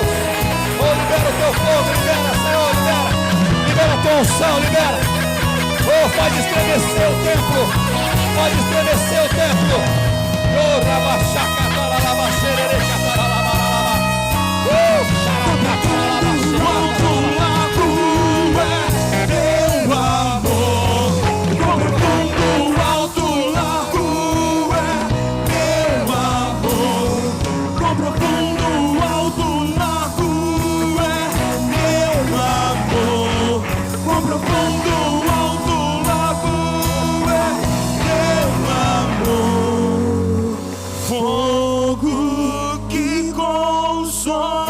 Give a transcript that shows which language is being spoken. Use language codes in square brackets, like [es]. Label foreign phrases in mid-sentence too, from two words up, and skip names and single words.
[pt] Oh, libera o teu fogo, libera, Senhor, libera a tua unção, libera. Oh, pode estremecer o templo. Pode estremecer o templo. Oh, rabachaca, taralaba, xerereca, taralaba. Xaraca, taralaba, teu amor, como fundo alto largo é teu amor, como profundo alto largo é teu amor, como profundo alto largo é teu amor, fogo que consome.